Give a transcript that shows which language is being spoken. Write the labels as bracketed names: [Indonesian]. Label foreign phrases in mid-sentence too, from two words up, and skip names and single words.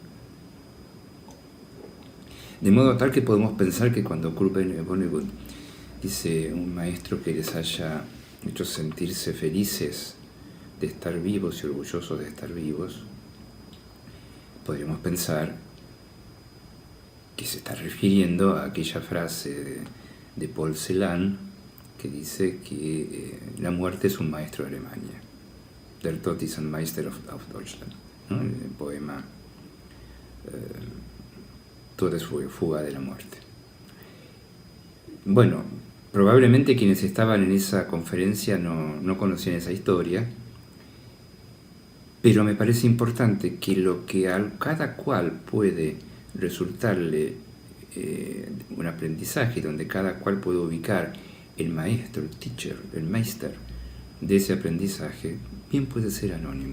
[Spanish] De modo tal que podemos pensar que cuando Kurt Vonnegut dice un maestro que les haya hecho sentirse felices de estar vivos y orgullosos de estar vivos, podríamos pensar que se está refiriendo a aquella frase de Paul Celan que dice que la muerte es un maestro de Alemania. [German] Der Tod ist ein Meister auf Deutschland, [Spanish] ¿no? El poema Fuga de la muerte. Bueno, probablemente quienes estaban en esa conferencia no conocían esa historia, pero me parece importante que lo que a cada cual puede resultarle un aprendizaje, donde cada cual puede ubicar el maestro, el teacher, el meister de ese aprendizaje, bien puede ser anónimo.